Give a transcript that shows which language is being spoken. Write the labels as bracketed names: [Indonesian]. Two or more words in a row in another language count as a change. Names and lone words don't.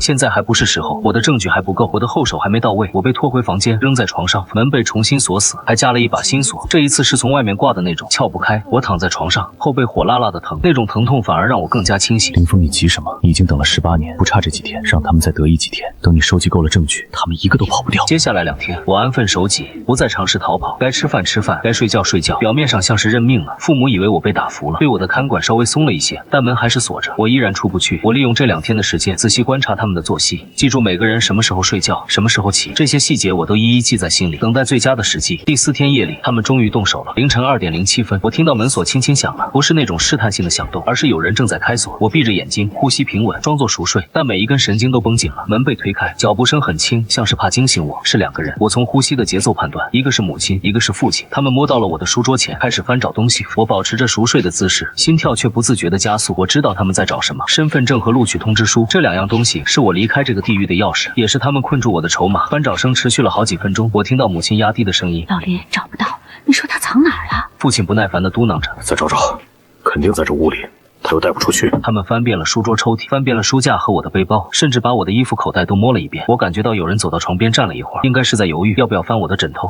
[Chinese] 現在還不是時候，我的證據還不夠，我的後手還沒到位。我被拖回房間，扔在床上，門被重新鎖死，還加了一把新鎖，這一次是從外面掛的那種，撬不開。我躺在床上，後背火辣辣的疼，那種疼痛反而讓我更加清醒。林峰，你急什麼？你已經等了18年，不差這幾天，讓他們再得意幾天。等你收集夠了證據，他們一個都跑不掉。接下來2天，我安分守己，不再嘗試逃跑，該吃飯吃飯，該睡覺睡覺。表面上像是認命了，父母以為我被打服了，对我的看管稍微鬆了一些，但門還是鎖着，我依然出不去。我利用這2天的時間，仔細觀察他們的作息，記住每個人什麼時候睡覺，什麼時候起，這些細節我都一一記在心裡，等待最佳的時機。第4天夜裡，他們終於動手了。凌晨2點07分，我聽到門鎖輕輕響了，不是那種試探性的響動，而是有人正在開鎖。我閉着眼睛，呼吸平穩，裝作熟睡，但每一根神經都繃緊了。門被推開，腳步聲很輕，像是怕驚醒我。是2個人，我從呼吸的節奏判斷，一個是母親，一個是父親。他們摸到了我的書桌前，開始翻找東西。我保持着熟睡的姿勢，心跳卻不自覺地加速。我知道他們在找什麼，身份證和錄取通知書，這2樣東西是我離開這個地獄的鑰匙，也是他們困住我的籌碼。翻找聲持續了好幾分鐘，我聽到母親壓低的聲音： 老林，找不到，你說他藏哪兒了？父親不耐煩地嘟囔着： 再找找，肯定在這屋裡，他又帶不出去。他們翻遍了書桌抽屜，翻遍了書架和我的背包，甚至把我的衣服口袋都摸了一遍。我感覺到有人走到床邊站了一會兒，應該是在猶豫要不要翻我的枕頭。